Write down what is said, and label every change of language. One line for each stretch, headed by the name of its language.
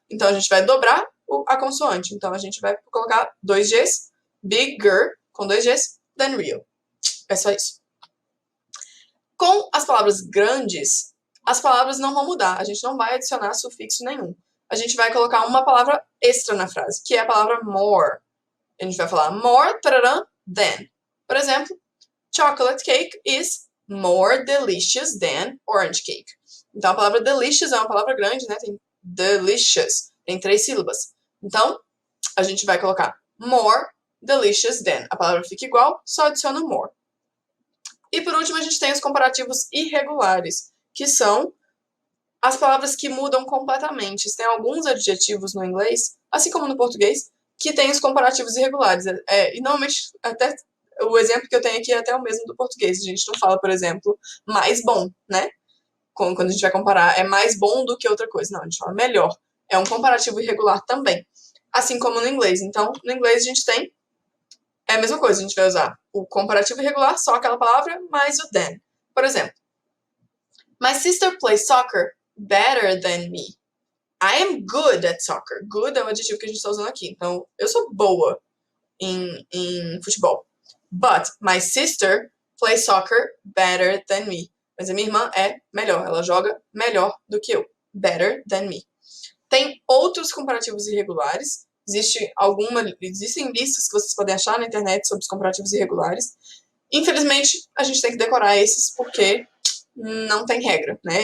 Portuguese: Então, a gente vai dobrar a consoante. Então, a gente vai colocar 2 Gs, bigger, com 2 Gs, than Rio. É só isso. Com as palavras grandes, as palavras não vão mudar. A gente não vai adicionar sufixo nenhum. A gente vai colocar uma palavra extra na frase, que é a palavra more. A gente vai falar more than. Por exemplo,
English: chocolate cake is more delicious than orange cake.
Portuguese: Então, a palavra delicious é uma palavra grande, né? Tem delicious, tem 3 sílabas. Então, a gente vai colocar
English: more delicious than.
Portuguese: A palavra fica igual, só adiciona more. E por último, a gente tem os comparativos irregulares, que são as palavras que mudam completamente. Tem alguns adjetivos no inglês, assim como no português, que tem os comparativos irregulares. E normalmente, até o exemplo que eu tenho aqui é até o mesmo do português. A gente não fala, por exemplo, mais bom, né? Quando a gente vai comparar, é mais bom do que outra coisa. Não, a gente fala melhor. É um comparativo irregular também. Assim como no inglês. Então, no inglês a gente tem a mesma coisa. A gente vai usar o comparativo irregular, só aquela palavra, mais o than. Por exemplo,
English: my sister plays soccer better than me. I am good at soccer.
Portuguese: Good é o adjetivo que a gente está usando aqui. Então, eu sou boa em futebol.
English: But my sister plays soccer better than me.
Portuguese: Mas a minha irmã é melhor, ela joga melhor do que eu.
English: Better than me.
Portuguese: Tem outros comparativos irregulares. Existem listas que vocês podem achar na internet sobre os comparativos irregulares. Infelizmente, a gente tem que decorar esses porque não tem regra, né?